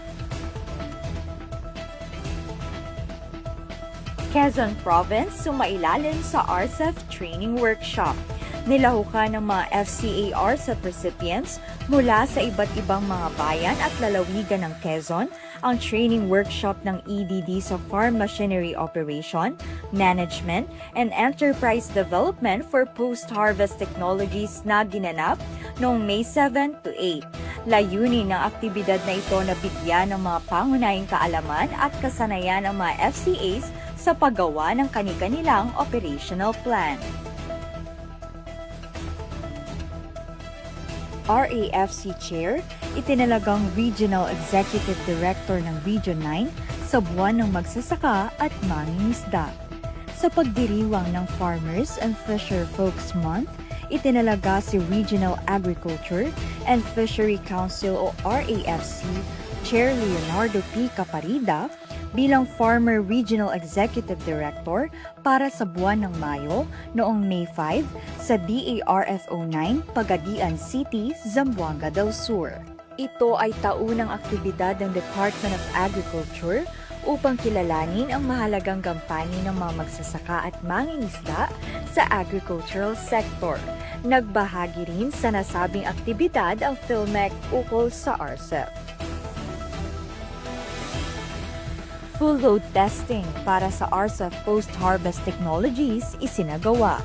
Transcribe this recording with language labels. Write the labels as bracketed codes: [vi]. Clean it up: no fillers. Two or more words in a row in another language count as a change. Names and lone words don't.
[tl] Quezon Province sumailalim sa RCEF Training Workshop. Nilahukan ng mga FCA RCEF recipients mula sa iba't ibang mga bayan at lalawigan ng Quezon ang [en] training workshop [tl] ng EDD sa Farm Machinery Operation, Management, and Enterprise Development for Post-Harvest Technologies na ginanap noong May 7 to 8. Layunin ng aktibidad na ito na bigyan ng mga pangunahing kaalaman at kasanayan ng mga FCAs sa paggawa ng kani-kanilang [en] operational plan. [tl] RAFC Chair, itinalagang Regional Executive Director ng Region 9 sa buwan ng magsasaka at mangingisda. Sa pagdiriwang ng Farmers and Fisher Folks Month, itinalaga si Regional Agriculture and Fishery Council o RAFC Chair Leonardo P. Caparida bilang Farmer Regional Executive Director para sa buwan ng Mayo noong May 5 sa DARFO 9, Pagadian City, Zamboanga del Sur. Ito ay taunang aktibidad ng Department of Agriculture upang kilalanin ang mahalagang gampanin ng mga magsasaka at mangingisda sa [en] agricultural sector. [tl] Nagbahagi rin sa nasabing aktibidad ang PhilMec ukol sa RCEP. [en] Full load testing [tl] para sa RCEP [en] Post-Harvest Technologies [tl] isinagawa.